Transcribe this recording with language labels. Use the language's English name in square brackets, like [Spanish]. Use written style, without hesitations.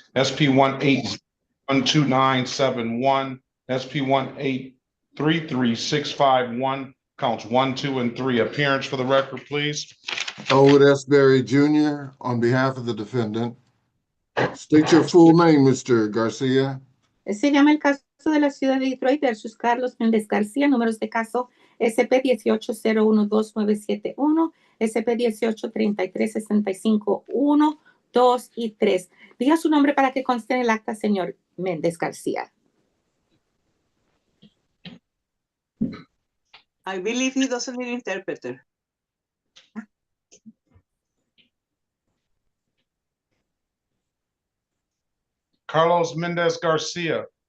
[English] SP 1812971, SP 1833651, counts 1, 2, and 3. Appearance for the record, please. Elwood S. Berry Jr. on behalf of the defendant. State your full name, Mr. Garcia. [Spanish] Se llama el caso de la ciudad de Detroit versus Carlos Méndez García, números de caso SP 18012971, SP 1833651, 2 y 3. Diga su nombre para que conste en el acta, señor Méndez García. [English] I believe he doesn't need interpreter. Carlos Mendez Garcia.